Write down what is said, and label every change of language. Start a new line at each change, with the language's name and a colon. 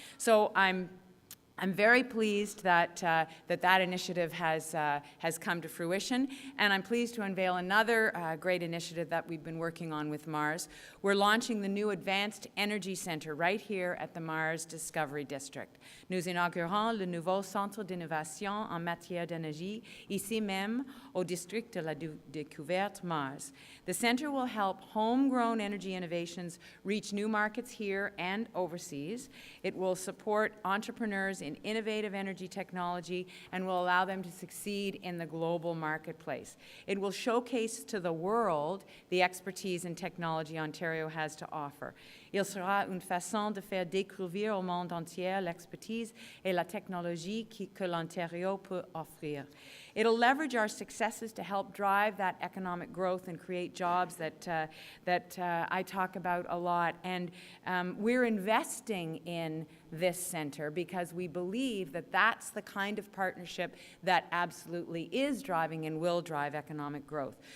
English: So I'm very pleased that that initiative has come to fruition, and I'm pleased to unveil another great initiative that we've been working on with Mars. We're launching the new Advanced Energy Centre right here at the Mars Discovery District.
French: Nous inaugurons le nouveau centre d'innovation en matière d'énergie, ici même au district de la découverte Mars.
English: The centre will help homegrown energy innovations reach new markets here and overseas. It will support entrepreneurs in innovative energy technology and will allow them to succeed in the global marketplace. It will showcase to the world the expertise and technology Ontario has to offer.
French: Il sera une façon de faire découvrir au monde entier l'expertise et la technologie que l'Ontario peut offrir.
English: It'll leverage our successes to help drive that economic growth and create jobs that I talk about a lot. And we're investing in this center because we believe that that's the kind of partnership that absolutely is driving and will drive economic growth.